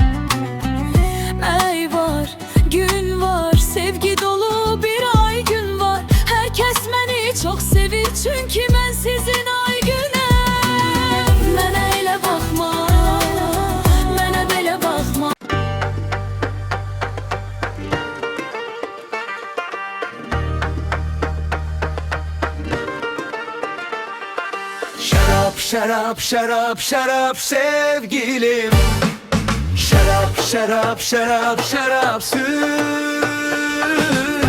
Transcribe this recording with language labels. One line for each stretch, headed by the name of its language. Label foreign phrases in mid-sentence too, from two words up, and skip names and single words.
Azerbaijani: Ay var, gün var, sevgi dolu bir ay gün var. Hər kəs məni çox sevir, çünki mən sizin ay günəm. Mənə elə baxma, mənə belə baxma.
Turkish: Şarap, şarap, şarap, şarap sevgilim. Şarap, şarap, şarap, şarap süz.